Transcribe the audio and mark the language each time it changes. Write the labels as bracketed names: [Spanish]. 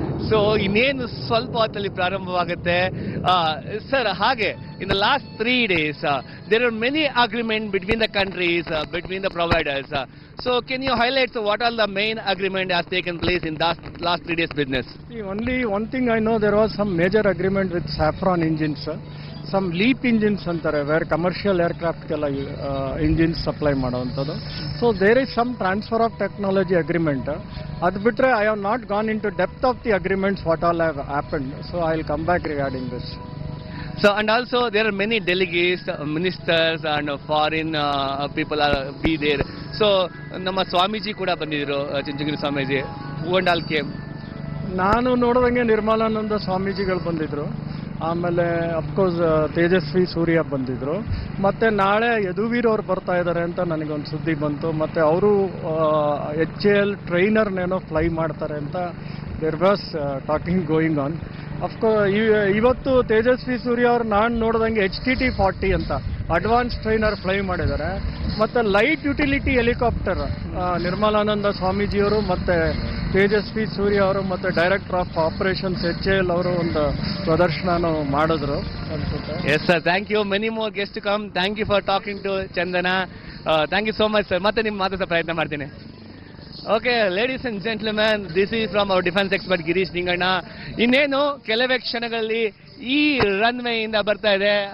[Kannada] So ಇನ್ನೇನು ಸ್ವಲ್ಪ ಹೊತ್ತಲ್ಲಿ ಪ್ರಾರಂಭವಾಗುತ್ತೆ ಸರ್. [English] ಹಾಗೆ in the last 3 days there are many agreement between the countries, between the providers. So can you highlight what all the main agreement has taken place in that last 3 days business? See, only one thing I know, there was some major agreement with Saffron engines, some LEAP engines ಅಂತಾರೆ, where commercial ಏರ್ಕ್ರಾಫ್ಟ್ಗೆಲ್ಲ engines supply ಮಾಡೋವಂಥದ್ದು. So there is some transfer of technology agreement. [Kannada] ಅದು ಬಿಟ್ಟರೆ [English] I have not gone in to depth of the agreements what all have happened. So I will come back regarding this. So and also there are many delegates, ministers and foreign people are be there. [Kannada] So ನಮ್ಮ ಸ್ವಾಮೀಜಿ ಕೂಡ ಬಂದಿದ್ರು, Chunchanagiri Swamiji. [English] Who and all came? [Kannada] ನಾನು ನೋಡಿದಂಗೆ ನಿರ್ಮಲಾನಂದ ಸ್ವಾಮೀಜಿಗಳು ಬಂದಿದ್ರು, ಆಮೇಲೆ of course Tejasvi Surya ಬಂದಿದ್ರು, ಮತ್ತೆ ನಾಳೆ ಯದುವೀರ್ ಅವ್ರು ಬರ್ತಾ ಇದ್ದಾರೆ ಅಂತ ನನಗೊಂದು ಸುದ್ದಿ ಬಂತು. ಮತ್ತೆ ಅವರು HAL ಟ್ರೈನರ್ನೇನೋ ಫ್ಲೈ ಮಾಡ್ತಾರೆ ಅಂತ [English] There was talking going on. [Kannada] Of course ಇವತ್ತು ತೇಜಸ್ವಿ ಸೂರ್ಯ ಅವ್ರು ನಾನು ನೋಡಿದಂಗೆ HTT-40 ಅಂತ ಅಡ್ವಾನ್ಸ್ ಟ್ರೈನರ್ ಫ್ಲೈ ಮಾಡಿದ್ದಾರೆ. ಮತ್ತೆ ಲೈಟ್ ಯುಟಿಲಿಟಿ ಹೆಲಿಕಾಪ್ಟರ್ ನಿರ್ಮಲಾನಂದ ಸ್ವಾಮೀಜಿಯವರು ಮತ್ತೆ ತೇಜಸ್ವಿ ಸೂರ್ಯ ಅವರು ಮತ್ತೆ ಡೈರೆಕ್ಟರ್ ಆಫ್ ಆಪರೇಷನ್ಸ್ HAL ಅವರು ಒಂದು ಪ್ರದರ್ಶನ ಮಾಡಿದ್ರು ಅನ್ಸುತ್ತೆ. [English] Yes sir, thank you. Many more guests to come. Thank you for talking to Chandana. Thank you so much sir. [Kannada] ಮತ್ತೆ ನಿಮ್ಮ ಮಾತಾಡೋ ಪ್ರಯತ್ನ ಮಾಡ್ತೀನಿ. [English] Okay, ladies and gentlemen, this is from our defense expert Girish Ninganna. [Kannada] ಇನ್ನೇನು ಕೆಲವೇ ಕ್ಷಣಗಳಲ್ಲಿ ಈ ರನ್ವೇ ಇಂದ ಬರ್ತಾ ಇದೆ.